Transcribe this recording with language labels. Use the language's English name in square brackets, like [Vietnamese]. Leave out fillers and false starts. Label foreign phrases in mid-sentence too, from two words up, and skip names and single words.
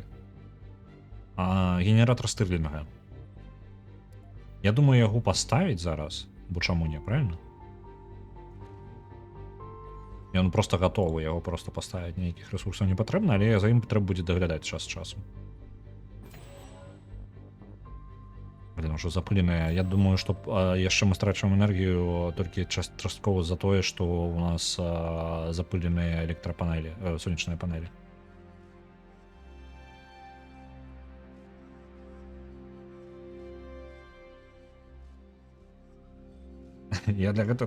[Belarusian] Генератор Стырлінга. Я думаю, яго паставіць зараз, бо чаму не, правильно? Ён просто гатовы, яго просто паставіць, ніякіх рэсурсаў не патрэбна, але за ім трэба будзе даглядаць час часу. [Russian] Блин, уже запыленая. Я думаю, что [Belarusian] яшчэ мы страчваем энергію толькі часткова за тое, што у нас запыленыя электрапанелі, сонечныя панелі. Я для гэтага...